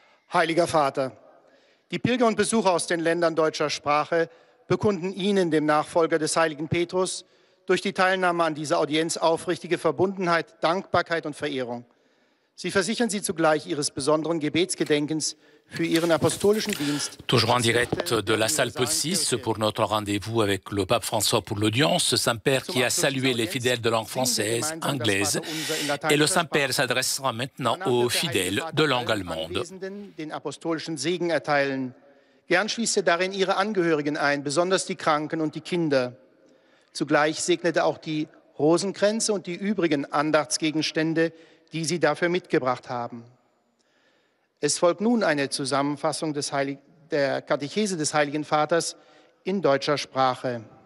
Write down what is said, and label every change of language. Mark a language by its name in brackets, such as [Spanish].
[German] Heiliger Vater, die Pilger und Besucher aus den Ländern deutscher Sprache bekunden Ihnen, dem Nachfolger des heiligen Petrus, durch die Teilnahme an dieser Audienz aufrichtige Verbundenheit, Dankbarkeit und Verehrung. Sie versichern Sie zugleich Ihres besonderen Gebetsgedenkens für Ihren apostolischen Dienst. [French] Toujours en direct de la salle Paul VI pour notre rendez-vous avec le pape François pour l'audience, ce Saint-Père qui a salué les fidèles de langue française, anglaise, et le Saint-Père s'adressera maintenant aux fidèles de langue allemande. [German] Den apostolischen Segen erteilen. Gern schließt er darin Ihre Angehörigen ein, besonders die Kranken und die Kinder. Zugleich segnet er auch die Rosenkränze und die übrigen Andachtsgegenstände, die Sie dafür mitgebracht haben. Es folgt nun eine Zusammenfassung der Katechese des Heiligen Vaters in deutscher Sprache.